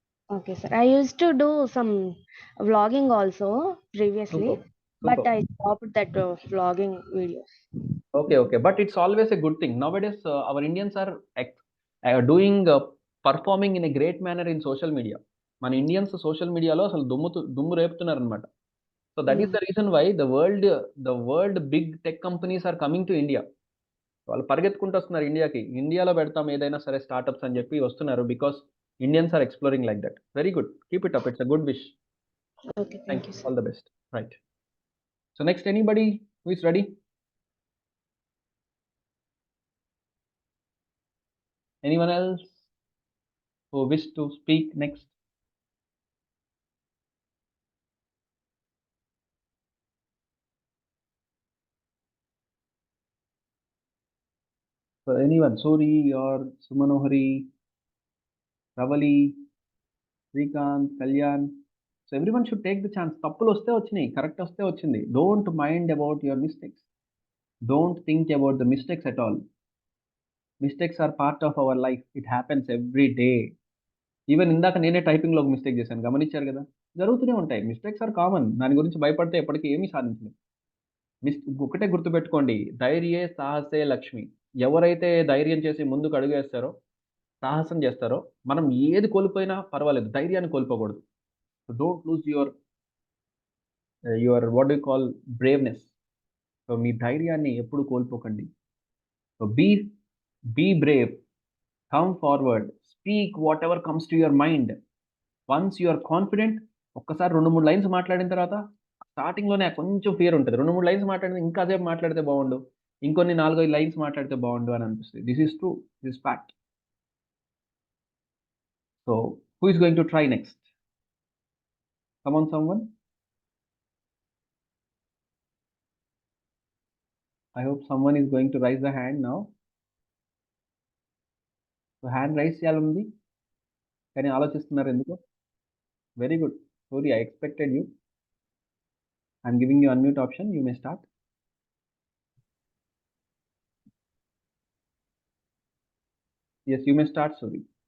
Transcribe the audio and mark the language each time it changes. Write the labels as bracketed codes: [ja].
[en] Okay, sir. I used to do some vlogging also previously, Super, but super. I stopped that vlogging videos. Okay, okay. But it's always a good thing. Nowadays, our Indians are doing performing in a great manner in social media. [te] మన Indians social మీడియాలో అసలు దుమ్ము రేపుతున్నారు అనమాట. [en] So that is Mm. The reason why the world big tech companies are coming to India. [te] వాళ్ళు పరిగెత్తుకుంటూ వస్తున్నారు ఇండియాకి. ఇండియాలో పెడతాం ఏదైనా సరే స్టార్టప్స్ అని చెప్పి వస్తున్నారు. [en] Because Indians are exploring like that. Very good. Keep it up. It's a good wish. Okay, thank thank you. you, sir. All the best. Right. So next anybody who is ready? Anyone else who wish to speak next? So anyone, Suri or Sumanohari, Ravali, Srikanth, Kalyan. So everyone should take the chance. [te] తప్పులు వస్తే వచ్చినాయి, correct వస్తే వచ్చింది. [en] Don't mind about your mistakes. Don't think about the mistakes at all. Mistakes are part of our life. It happens every day. [te] Even ఇందాక నేనే టైపింగ్లో ఒక mistake చేశాను, గమనించారు కదా. జరుగుతూనే ఉంటాయి. [en] Mistakes are common. [te] దాని గురించి భయపడితే ఎప్పటికీ ఏమీ సాధించలేదు. ఒకటే గుర్తుపెట్టుకోండి, ధైర్యే సాహసే లక్ష్మి. ఎవరైతే ధైర్యం చేసి ముందుకు అడుగేస్తారో, సాహసం చేస్తారో, మనం ఏది కోల్పోయినా పర్వాలేదు. ధైర్యాన్ని కోల్పోకూడదు. [en] So don't lose your what do you call braveness. [te] So మీ ధైర్యాన్ని ఎప్పుడు కోల్పోకండి. [en] So be brave. Come forward. Speak whatever comes to your mind. Once you are confident, [te] ఒక్కసారి 2, 3 లైన్స్ మాట్లాడిన తర్వాత స్టార్టింగ్‌లోనే కొంచెం ఫియర్ ఉంటది. 2, 3 లైన్స్ మాట్లాడిన ఇంకా సేపు మాట్లాడితే బావుండు. ఇంకొన్ని 4, 5 లైన్స్ మాట్లాడితే బావుండు అని అనిపిస్తది. [en] This is true. This is fact. So who is going to try next? Come on someone. I hope someone is going to raise the hand now. [te] So hand raise చేయాలనుంది. కానీ ఆలోచిస్తున్నారు ఎందుకు? [en] Very good. Suri, I expected you. I'm giving you unmute option. You may start. Yes, you may start, Suri.